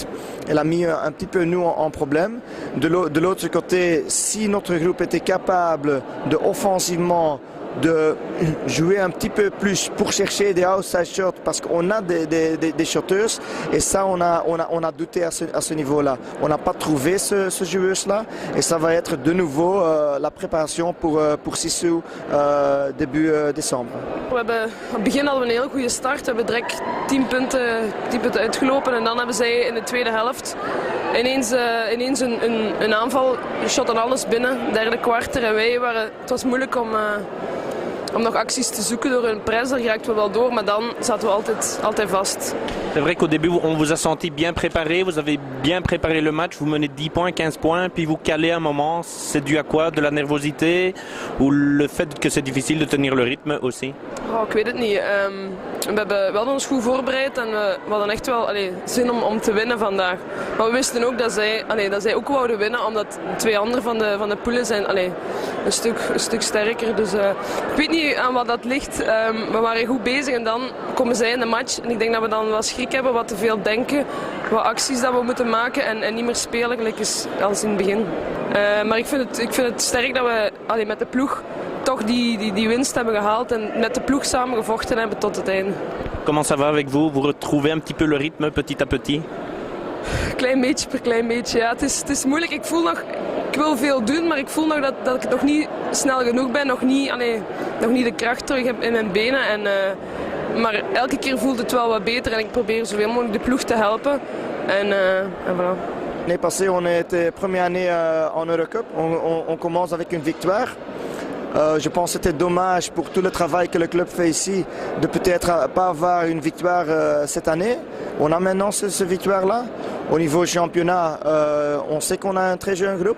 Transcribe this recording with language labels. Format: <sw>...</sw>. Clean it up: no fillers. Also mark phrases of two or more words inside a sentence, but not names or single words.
<fr>Elle a mis un petit peu nous en problème. De l'autre côté, si notre groupe était capable de offensivement de jouer un petit peu plus pour chercher des</fr> <en>outside shots</en> <fr>parce qu'on a des shotters et ça on a douté à ce niveau-là. On n'a pas trouvé ce joueuse-là et ça va être de nouveau la préparation pour Sisu début décembre.</fr> <nl>We hebben, aan het begin hadden we een hele goede start. We hebben direct 10 punten uitgelopen en dan hebben zij in de tweede helft ineens een aanval. Die shot en alles binnen, derde kwartier en het was moeilijk om om nog acties te zoeken door een prijs. Daar raakten we wel door, maar dan zaten we altijd vast.</nl> <fr>C'est vrai qu'au début, on vous a senti bien préparé, vous avez bien préparé le match, vous menez 10 points, 15 points, puis vous calez un moment. C'est dû à quoi? De la nervosité ou le fait que c'est difficile de tenir le rythme aussi?</fr> <nl>Oh, ik weet het niet. We hadden ons goed voorbereid en we hadden echt wel zin om te winnen vandaag. Maar we wisten ook dat zij ook wouden winnen, omdat 2 anderen van de poelen zijn een stuk sterker. Dus ik weet niet aan wat dat ligt. We waren goed bezig en dan komen zij in de match. En ik denk dat we dan wat schrik hebben, wat te veel denken, wat acties dat we moeten maken en niet meer spelen gelijk als in het begin. Maar ik vind het sterk dat we met de ploeg toch die winst hebben gehaald en met de ploeg samen gevochten hebben tot het einde.</nl> <fr>Comment ça va avec vous? Vous retrouvez un petit peu le rythme petit à petit?</fr> <nl>Klein beetje per klein beetje, ja. Het is moeilijk. Ik wil veel doen, maar ik voel nog dat ik nog niet snel genoeg ben. Nog niet de kracht terug heb in mijn benen. Maar elke keer voelt het wel wat beter en ik probeer zoveel mogelijk de ploeg te helpen. En voilà.</nl> <fr>L'année passée, on était première année en Eurocup. On commence avec une victoire. Je pense que c'était dommage pour tout le travail que le club fait ici de peut-être pas avoir une victoire cette année. On a maintenant cette victoire-là. Au niveau championnat, on sait qu'on a un très jeune groupe.</fr>